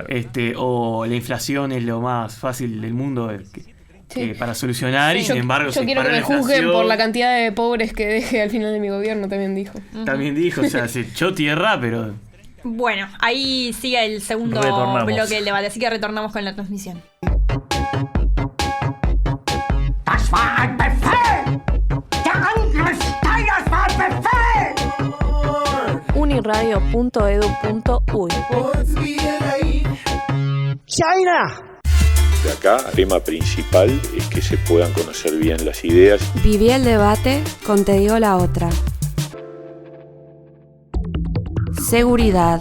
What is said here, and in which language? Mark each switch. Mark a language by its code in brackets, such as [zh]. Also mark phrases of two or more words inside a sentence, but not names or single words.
[es] O la inflación es lo más fácil del mundo para solucionar, y sin embargo yo quiero que me juzguen por la cantidad de pobres que deje al final de mi gobierno, también dijo. También dijo, o sea, se echó tierra, pero... Bueno, ahí sigue el segundo bloque del debate, así que retornamos con la transmisión. [de] Das war ein Befehl! Der Angriff Steiners war ein Befehl! [es] Uniradio.edu.uy China! De acá, el tema principal es que se puedan conocer bien las ideas. Viví el debate con Te digo la otra. Seguridad.